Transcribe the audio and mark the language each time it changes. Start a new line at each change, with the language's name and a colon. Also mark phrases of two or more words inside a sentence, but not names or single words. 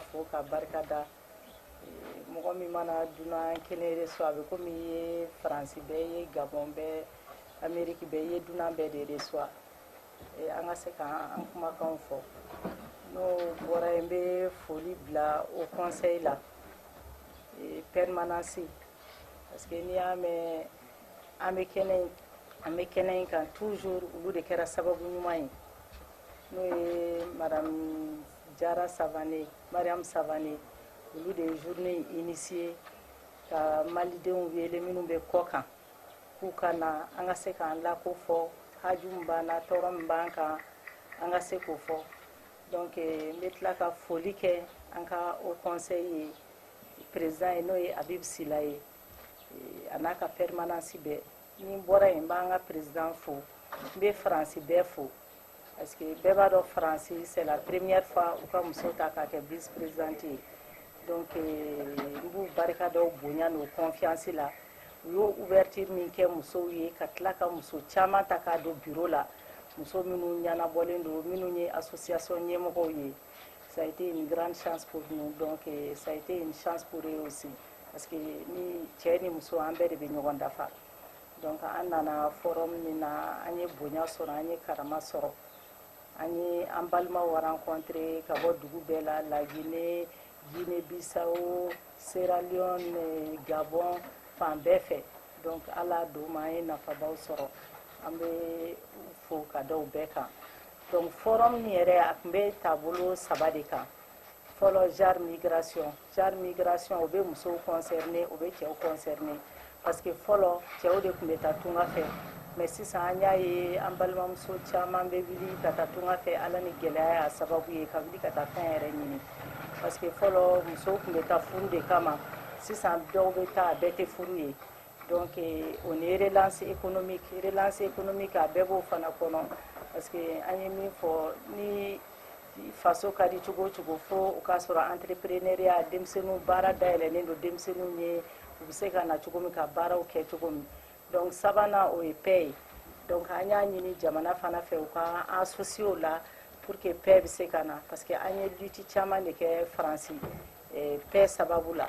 Bambara: fo ka barikada mɔgɔ min mana duna kɛnɛ so a bɛ komi i ye faransi bɛɛ i ye gabon bɛɛ ameriki bɛɛ i ye dunan bɛɛ de so an ka se k'an kumakanw fɔ n'o bɔra yen n bɛ foli bila
French: au conseil la permanence parce que
Bambara: n'i y'a mɛn an bɛ kɛnɛ in kan toujours olu de kɛra sababu ɲuman ye n'o ye madame Jara Savané, Mariam Savané, olu de
French: journée initiée
Bambara: ka malidenw wele minnu bɛ kɔ kan k'u ka na an ka se k'an lako fɔ haju min b'an na tɔɔrɔ min b'an kan an ka se k'o fɔ donc n bɛ tila ka foli kɛ an ka
French: au conseil
Bambara: ye président ye n'o ye Habib Sila ye a n'a ka permanence bɛɛ ni n bɔra yen n b'an ka président fo n bɛ faransi bɛɛ fo
French: parce que
Bambara: bɛɛ b'a dɔn faransi
French: c'est la première fois
Bambara: u ka muso ta k'a kɛ
French: vice présidente
Bambara: ye donc n b'u barika dɔw bonya n'o confiance la u y'o ouverture min kɛ musow ye ka tila ka muso caman ta k'a don bureau la muso minnu ɲɛnabɔlen don minnu ye association ɲɛmɔgɔw ye
French: ça a été une grande chance pour nous donc ça a été une chance pour eux aussi parce que
Bambara: ni cɛ ni muso an bɛɛ de bɛ ɲɔgɔn dafa donc an nana forum min na an ye bonya sɔrɔ an ye karama sɔrɔ Ani an balimaw rencontré ka bɔ dugu bɛɛ la Guinée, Guinée-Bissau, Sierra Leone, Gabon, fan bɛɛ fɛ. Donc ala d'o ma an ye nafabaw sɔrɔ. An bɛ fo ka da o bɛɛ kan. Donc forum nin yɛrɛ a tun bɛ taabolo 3 de kan. Fɔlɔ
French: genre migration. Genre migration
Bambara: o bɛ musow concerné, o bɛ cɛw concerné.
French: Parce que
Bambara: fɔlɔ cɛw de tun bɛ taa tunga fɛ. Mais sisan an y'a ye an balimamuso caman bɛ wuli ka taa tunga fɛ ala ni gɛlɛya y'a sababu ye ka wuli ka taa fɛn yɛrɛ ɲini.
French: Parce que
Bambara: fɔlɔ musow tun bɛ taa furu de kama. Sisan dɔw bɛ taa a bɛɛ tɛ furu ye. Donc
French: on est relance économique
Bambara: a bɛɛ b'o fana kɔnɔ.
French: Parce que
Bambara: an ye min fɔ ni faso ka di cogo o cogo fo o k'a sɔrɔ entrepreneuriat denmisɛnninw baara dayɛlɛnnen don denmisɛnninw ye u bɛ se ka na cogo min ka baaraw kɛ cogo min. Donc sabanan o ye paix ye. Donc an y'a ɲini jamana fana fɛ u ka associer o la
French: pour que
Bambara: paix bɛ se ka na
French: parce que
Bambara: an ye lutte caman de kɛ Faransi paix sababu la.